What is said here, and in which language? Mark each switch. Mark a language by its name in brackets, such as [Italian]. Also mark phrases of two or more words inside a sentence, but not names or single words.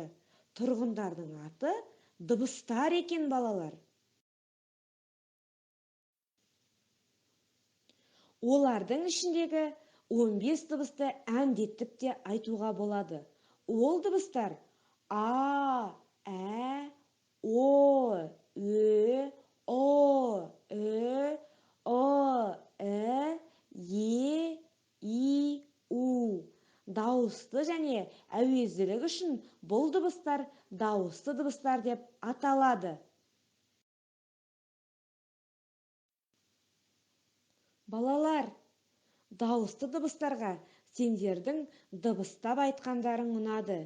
[Kazakh] Тұрғындардың аты дыбыстар екен, балалар. Олардың ішіндегі 15 дыбысты әндетіп те айтуға болады. Ол дыбыстар А, Ә, О, Ö, О, Ö, О, Э, Е, И, У. Дауысты және әуезділік үшін бұл дыбыстар дауысты дыбыстар деп аталады. Балалар, дауысты дыбыстарға сендердің дыбыстап айтқандарың ұнады.